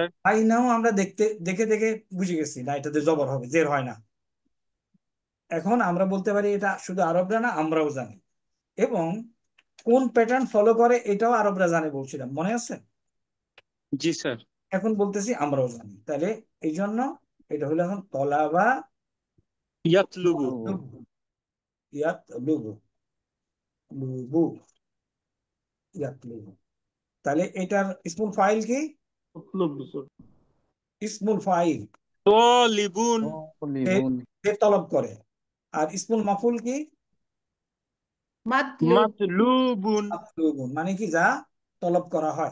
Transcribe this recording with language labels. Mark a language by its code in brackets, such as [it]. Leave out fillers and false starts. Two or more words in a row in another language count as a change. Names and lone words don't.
[bn] তাই নাও আমরা দেখে দেখে বুঝে গেছি না এটাতে জবর হবে, জের হয় না। এখন আমরা বলতে পারি এটা শুধু আরবরা না, আমরাও জানি। এবং কোন প্যাটার্ন ফলো করে এটাও আরবরা জানে বলছিলাম, মনে আছে? জি স্যার এখন বলতেছি আমরাও জানি। তাহলে এই জন্য এটা হলো এখন তলাবা [ar] ইয়াতলুবু। يط لبو، لبو يط لبو. [bn] তাহলে এটার [ar] اسم الفاعل [bn] কি? মতলব স্যার। [ar] اسم الفاعل তলিবুন লিবুন। [bn] যে তলব করে। আর [ar] اسم المفعول [bn] কি? [ar] মাতলুব। মাতলুবুন [bn] মাতলুবুন, মানে কি যা তলব করা হয়,